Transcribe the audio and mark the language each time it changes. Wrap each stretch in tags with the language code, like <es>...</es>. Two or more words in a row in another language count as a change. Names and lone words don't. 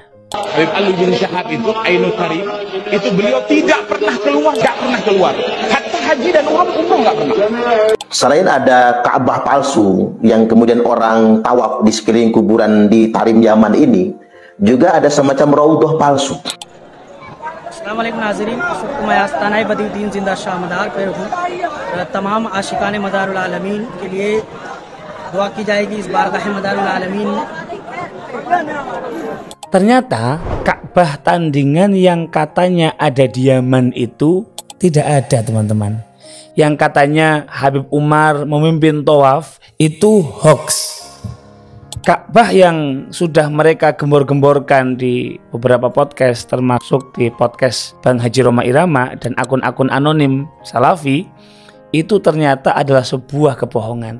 <id>Habib Ali bin Syahab itu Ainul Karim itu beliau tidak pernah keluar, hatta haji dan umroh nggak pernah. Selain ada Ka'bah palsu yang kemudian orang tawaf di sekeliling kuburan di Tarim Yaman ini, juga ada semacam raudhah palsu.</id> <hi>अस्सलामुअलैकुम नाज़रीन, इस वक्त मैं आस्ताना बदरुद्दीन जिंदा शाह मदार पर हूँ। तमाम आशिकान मदारुल आलमीन के लिए दुआ की जाएगी इस बारगाह मदारुल आलमीन में।</hi> <id>Ternyata Ka'bah tandingan yang katanya ada di Yaman itu tidak ada, teman-teman. Yang katanya Habib Umar memimpin tawaf itu hoax. Ka'bah yang sudah mereka gembor-gemborkan di beberapa podcast, termasuk di podcast Bang Haji Roma Irama dan akun-akun anonim Salafi, itu ternyata adalah sebuah kebohongan.</id>